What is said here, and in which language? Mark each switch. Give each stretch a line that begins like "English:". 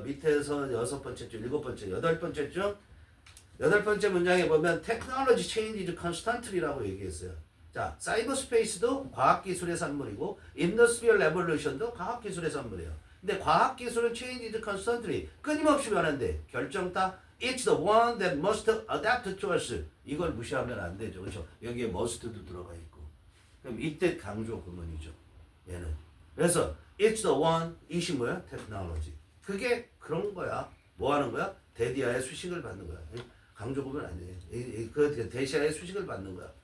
Korean: 밑에서 6번째 줄, 7번째, 8번째 줄. 8번째 문장에 보면
English: Technology changes constantly
Korean: 라고 얘기했어요. 자, 사이버 스페이스도 과학기술의 산물이고 Industrial Revolution도 과학기술의 산물이에요. 근데 과학기술은
English: changes constantly,
Korean: 끊임없이 변한대. 결정타
English: It's the one that must adapt to us.
Korean: 이걸 무시하면 안 되죠. 그렇죠? 여기에 must도 들어가 있고. 그럼 이때 강조 구문이죠. 얘는. 그래서
English: It's the one,
Korean: 이시 뭐야? Technology. 그게 그런 거야. 뭐 하는 거야? 대디아의 수식을 받는 거야. 강조 구문 아니에요. 그 대시아의 수식을 받는 거야.